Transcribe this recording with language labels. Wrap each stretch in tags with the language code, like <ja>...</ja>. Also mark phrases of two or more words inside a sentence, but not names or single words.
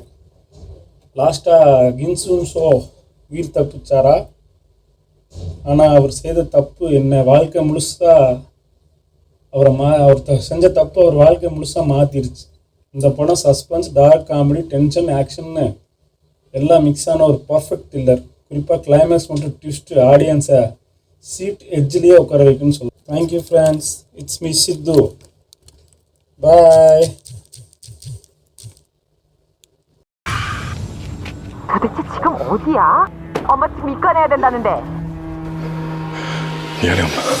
<ta>லாஸ்ட்டாக கின்சூன் ஷோ உயிர் தப்பிச்சாரா, ஆனால் அவர் செய்த தப்பு என்ன வாழ்க்கை முழுசாக அவர் செஞ்ச தப்பு அவர் வாழ்க்கை முழுசாக மாற்றிருச்சு. இந்த படம்</ta> <en>suspense, dark comedy, tension,</en> <ta>ஆக்ஷன்னு எல்லாம் மிக்ஸான ஒரு</ta> <en>perfect thriller.</en> <ta>குறிப்பாக கிளைமேக்ஸ் மற்றும் ட்விஸ்ட்டு ஆடியன்ஸை சீட் எட்ஜ்லேயே உட்கார வைக்குன்னு சொல்லுவேன்.</ta> <en>Thank you friends, it's me Sidhu, bye.</en> <ko>도대체 지금 어디야? 엄마 지금 입관해야 된다는데. 미안해 엄마.</ko>